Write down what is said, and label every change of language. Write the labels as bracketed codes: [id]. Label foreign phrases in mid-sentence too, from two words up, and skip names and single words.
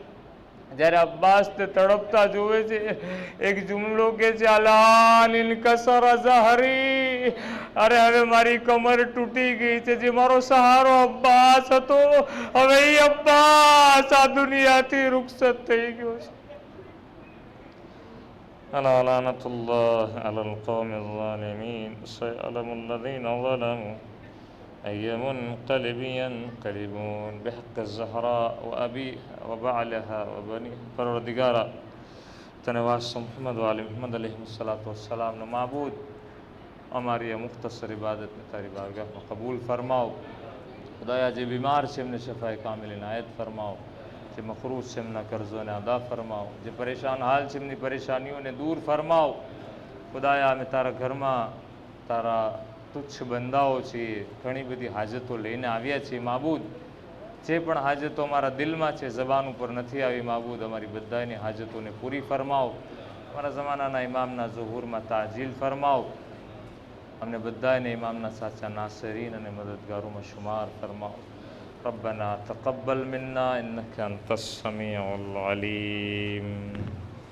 [gu] જ્યારે અબ્બાસ તે તડપતા જોવે છે, એક જુમલો કે છે, [ar] ألا انكسر ظهري, [gu] અરે હવે મારી કમર તૂટી ગઈ છે. જે મારો સહારો અબ્બાસ હતો, હવે એ અબ્બાસ આ દુનિયાથી રૂખસત થઈ ગયો છે. [ar] ألا لعنة الله على القوم الظالمين سيعلم الذين ظلموا أي منقلب ينقلبون بحق الزهراء وأبيها وبعلها وبنيها. [gu] پروردگارا તને વાસ محمد و آل محمد [ar] علیہ الصلوۃ والسلام [gu] નો માબૂદ અમારી આ મુખ્તસર ઇબાદતને તારી બારગાહમાં કબૂલ ફરમાવ. ખુદાયા જે બીમાર છે એમને શફાએ કામિલ ઇનાયત ફરમાવો. જે મખરૂઝ છે એમના કર્જોને અદા ફરમાવો. જે પરેશાન હાલ છે એમની પરેશાનીઓને દૂર ફરમાવો. ખુદાયા અમે તારા ઘરમાં તારા તુચ્છ બંદાઓ છીએ, ઘણી બધી હાજતો લઈને આવ્યા છીએ માબૂદ. જે પણ હાજતો અમારા દિલમાં છે, જબાન ઉપર નથી આવી માબૂદ, અમારી બધાની હાજતોને પૂરી ફરમાવો. અમારા જમાનાના ઇમામના ઝુહુરમાં તાજીલ ફરમાવો. અમને બધાને ઇમામના સાચા નાસરીન અને મદદગારોમાં શુમાર ફરમાવો. [ar] ربنا تقبل منا إنك أنت السميع العليم.